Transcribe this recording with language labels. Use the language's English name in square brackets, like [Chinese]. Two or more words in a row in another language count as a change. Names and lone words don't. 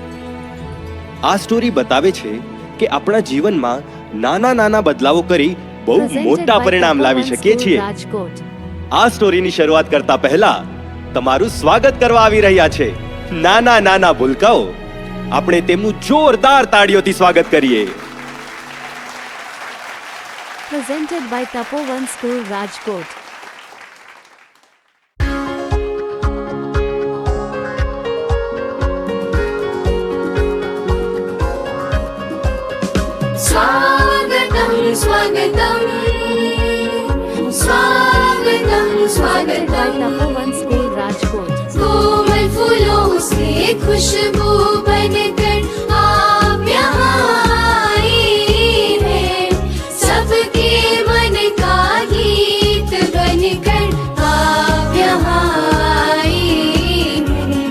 [Gujarati] આ સ્ટોરી બતાવે છે કે આપણા જીવનમાં નાના નાના બદલાવો કરી બહુ મોટા પરિણામ લાવી શકીએ છીએ. આ સ્ટોરીની શરૂઆત કરતા પહેલા તમારું સ્વાગત કરવા આવી રહ્યા છે નાના નાના ભૂલકાઓ. આપણે તેમનું જોરદાર તાળીઓથી સ્વાગત કરીએ. [English] Presented by Tapovan School, Rajkot. [Sanskrit] स्वागतं स्वागतं स्वागतं स्वागतं Tapovan School, Rajkot. [Hindi] कोमल फूलों से खुशबू बनकर आप यहाँ आए हैं. सबके मन का गीत बनकर आप यहाँ आए हैं.